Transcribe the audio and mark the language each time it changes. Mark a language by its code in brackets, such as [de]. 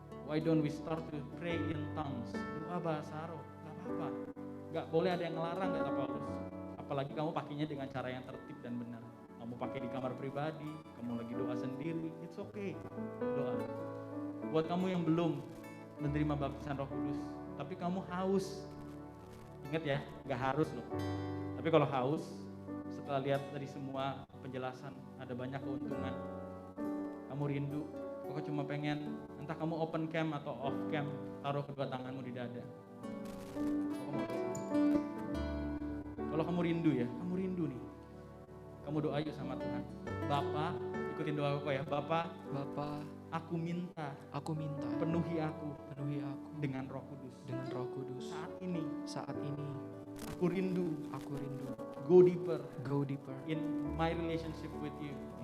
[en] Why don't we start to pray in tongues? [id] Doa bahasa Roh, nggak apa-apa. Nggak boleh ada yang ngelarang, kata Paulus. Apalagi kamu pakainya dengan cara yang tertib dan benar. Kamu pakai di kamar pribadi, kamu lagi doa sendiri, [en] it's okay. [id] Doa. Buat kamu yang belum menerima baptisan Roh Kudus, tapi kamu haus, ingat ya, nggak harus loh. Tapi kalau haus, setelah lihat dari semua penjelasan, ada banyak keuntungan. Kamu rindu, kok cuma pengen, entah kamu open cam atau off cam, taruh kedua tanganmu di dada. Kalau kamu rindu ya, kamu rindu nih. Kamu doa yuk sama Tuhan. Bapa, ikutin doa aku ya. Bapa, aku minta, penuhi aku dengan Roh Kudus. Saat ini, aku rindu, [en] go deeper in my relationship with you.